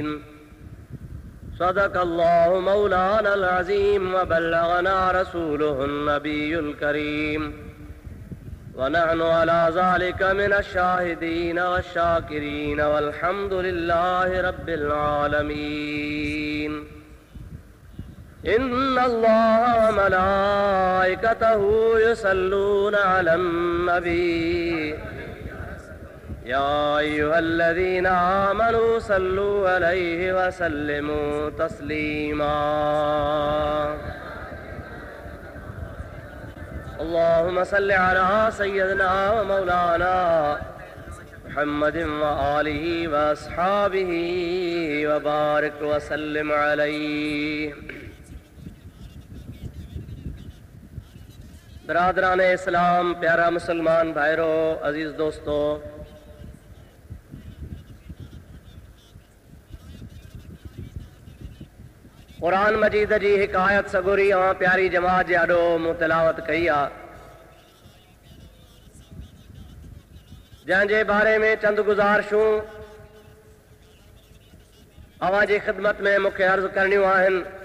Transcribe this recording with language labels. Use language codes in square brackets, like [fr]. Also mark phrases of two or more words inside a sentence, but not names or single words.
[ar] صدق الله مولانا العظيم وبلغنا رسوله النبي الكريم ونحن على ذلك من الشاهدين والشاكرين والحمد لله رب العالمين. إن الله وملائكته يصلون على النبي يا أيها الذين آمنوا صلوا عليه وسلموا تسليما. اللهم صل على سيدنا ومولانا محمد وآله وأصحابه وبارك وسلم عليه. [sd] बिरादरान इस्लाम, प्यारा मुसलमान भाइरों, अजीज दोस्तों, कुरान मजीद जी हिक आयत सगुरी ऐं प्यारी जमात जे आॾो मूं तिलावत कई आहे, जंहिंजे बारे में चंद गुज़ारिशूं अवां जी ख़िदमत में मूंखे अर्ज़ करणियूं आहिनि।